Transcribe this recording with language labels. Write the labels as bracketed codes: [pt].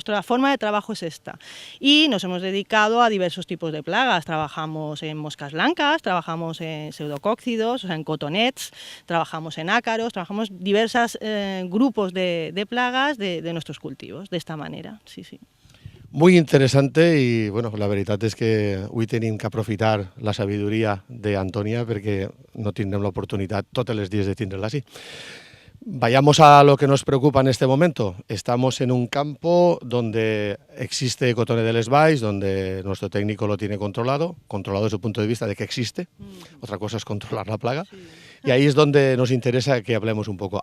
[es] Nuestra forma de trabajo es esta y nos hemos dedicado a diversos tipos de plagas. Trabajamos en moscas blancas, trabajamos en pseudocóccidos, o sea, en cotonets, trabajamos en ácaros, trabajamos diversos grupos de plagas de nuestros cultivos, de esta manera. Sí, sí. Muy interesante y bueno, [ca] la veritat és que avui tenim que aprofitar la sabidoria d'Antònia perquè no tindrem l'oportunitat totes les dies de tindre-la així. [es] Vayamos a lo que nos preocupa en este momento. Estamos en un campo donde existe cotonet de les Valls, donde nuestro técnico lo tiene controlado desde el punto de vista de que existe. Otra cosa es controlar la plaga. Sí. Y ahí es donde nos interesa que hablemos un poco.